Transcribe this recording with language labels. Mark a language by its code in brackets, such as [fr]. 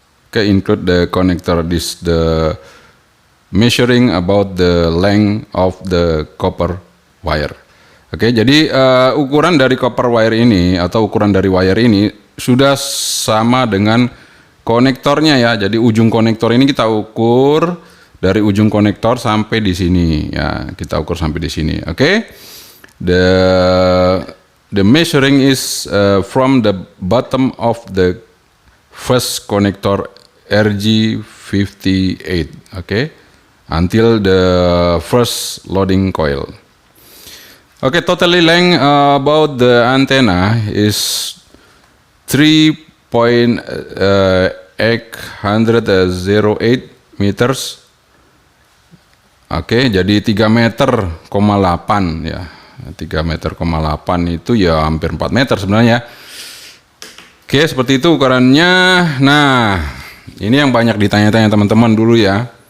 [en] Okay, include the connector. This the measuring about the length of the copper wire. [id] Oke, jadi ukuran dari copper wire ini atau ukuran dari wire ini sudah sama dengan konektornya ya. Jadi ujung konektor ini kita ukur dari ujung konektor sampai di sini ya. Kita ukur sampai di sini. Oke. [en] The measuring is from the bottom of the first connector RG58. Oke. Until the first loading coil. Okay, totally length about the antenna is 3.808 meters. [id] Oke, jadi 3,8 meter ya. 3,8 meter itu ya hampir 4 meter sebenarnya. Oke, seperti itu ukurannya. Nah, ini yang banyak ditanya-tanya teman-teman dulu ya.